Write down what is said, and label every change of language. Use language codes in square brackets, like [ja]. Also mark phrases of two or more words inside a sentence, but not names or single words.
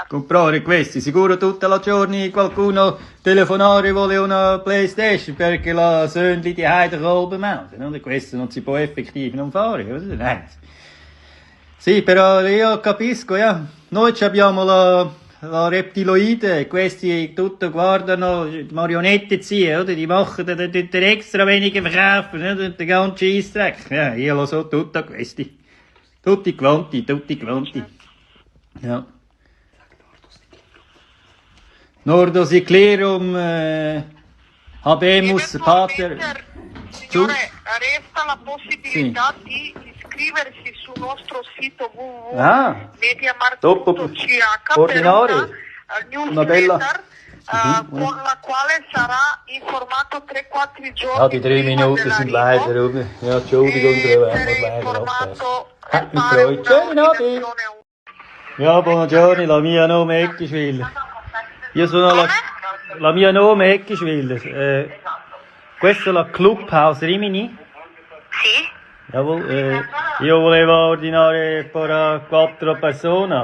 [it] Comprare questi, sicuro tutta la giorni qualcuno telefonare vuole una PlayStation perché la Söhnli di Heide Kolben melden. Questo non si può effettivamente non fare. Sì, però io capisco, noi abbiamo la reptiloide, questi tutto guardano, [de] marionette ziehen, oder? Die machen den extra weniger verkaufen, oder? Den ganzen Scheissdreck. [it] Io lo so tutto questi. Tutti quanti. [de] Ja. [la] Nordosiclerum, habemus pater. [it] Signore, resta la possibilità di iscriversi sul nostro sito www.mediamarkt.ch per una newsletter con la quale sarà informato 3-4 giorni [de] Die 3 Minuten sind leider rum. Ja, Entschuldigung, [it] informato [de] Schönen Abend. Ja, [it] buongiorno, la mia nome è Eckeschwiller. Io sono la mia nome è Eckischwiller. Questo è la Clubhouse Rimini? Sì? Io volevo ordinare per 4 persone.